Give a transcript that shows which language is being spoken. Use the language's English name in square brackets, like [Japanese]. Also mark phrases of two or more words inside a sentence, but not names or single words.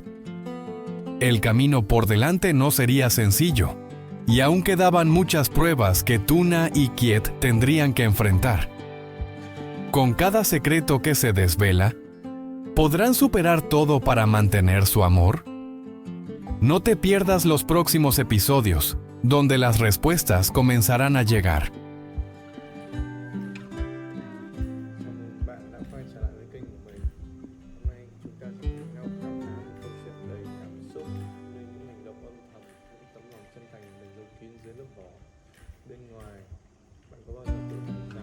[Spanish] El camino por delante no sería sencillo, y aún quedaban muchas pruebas que Tuna y Kiet tendrían que enfrentar. Con cada secreto que se desvela, ¿podrán superar todo para mantener su amor? No te pierdas los próximos episodios, donde las respuestas comenzarán a llegar. [Vietnamese] Bạn đã quay trở lại với kênh của mình. Hôm nay chúng ta sẽ cùng nhau khám phá một câu chuyện đầy cảm xúc, như những hành động âm thầm, những tấm lòng chân thành được giấu kín dưới lớp vỏ. Bên ngoài, bạn có bao giờ tự